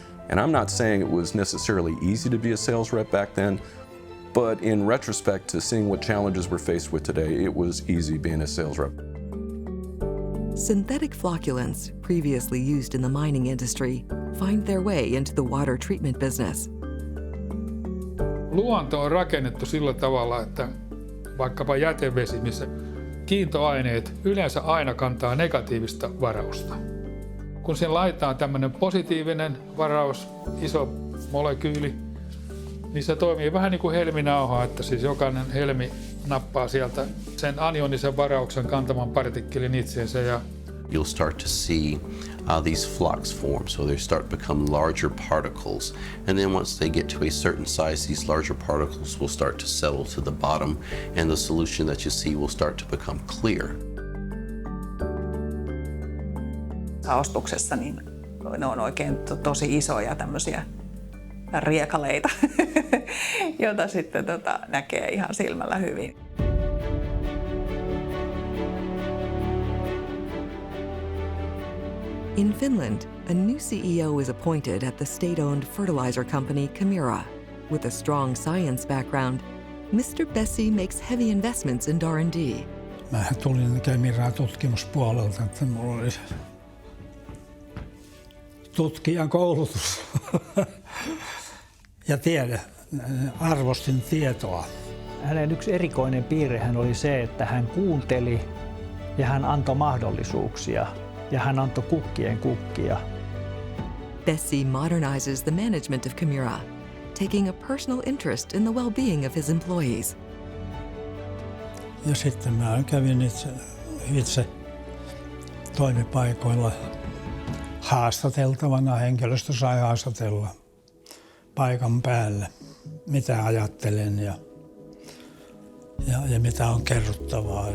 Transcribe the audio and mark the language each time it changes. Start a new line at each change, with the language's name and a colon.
English: And I'm not saying it was necessarily easy to be a sales rep back then, but in retrospect to seeing what challenges we're faced with today, it was easy being a sales rep. Synthetic flocculants, previously used in the mining industry, find their way into the water treatment business.
Finnish: Luonto on rakennettu sillä tavalla, että vaikkapa jätevesi, missä kiintoaineet yleensä aina kantaa negatiivista varausta. Kun sen laitetaan tämmöinen positiivinen varaus, iso molekyyli, niin se toimii vähän niin kuin helminauha, että siis jokainen helmi nappaa sieltä sen anionisen varauksen kantaman partikkelin itseensä. Ja
English: you'll start to see these flocks form. So they start to become larger particles. And then once they get to a certain size, these larger particles will start to settle to the bottom, and the solution that you see will start to become clear.
Finnish: Ostoksessa niin ne on oikein tosi isoja tämmöisiä riekaleita, joita sitten näkee ihan silmällä hyvin.
English: In Finland, a new CEO is appointed at the state-owned fertilizer company KEMIRA. With a strong science background, Mr. Bessi makes heavy investments in R&D.
Finnish: Mä tulin KEMIRAan tutkimuspuolelta, että mulla oli tutkijan koulutus ja tiede. Arvostin tietoa. Hänen yksi erikoinen piirrehän oli se, että hän kuunteli ja hän antoi mahdollisuuksia ja hän antoi kukkien kukkia.
English: Bessi modernizes the management of KEMIRA, taking a personal interest in the well-being of his employees.
Finnish: Ja sitten mä kävin itse toimipaikoilla haastateltavana. Henkilöstö sai haastatella paikan päällä, mitä ajattelen ja mitä on kerrottavaa.